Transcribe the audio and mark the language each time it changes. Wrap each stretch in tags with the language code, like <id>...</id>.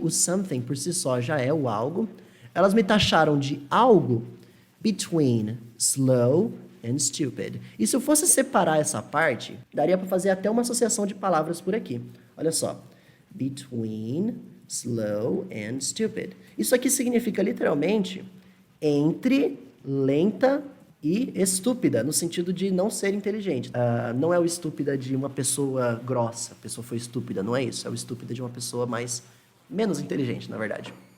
<pt>O something por si só já é o algo. Elas me taxaram de algo</pt> <en>between slow and stupid.</en> <pt>E se eu fosse separar essa parte, daria para fazer até uma associação de palavras por aqui. Olha só.</pt> <en>Between slow and stupid.</en> <pt>Isso aqui significa literalmente entre lenta e estúpida, no sentido de não ser inteligente. Não é o estúpida de uma pessoa grossa, a pessoa foi estúpida, não é isso. É o estúpida de uma pessoa menos inteligente, na verdade.</pt>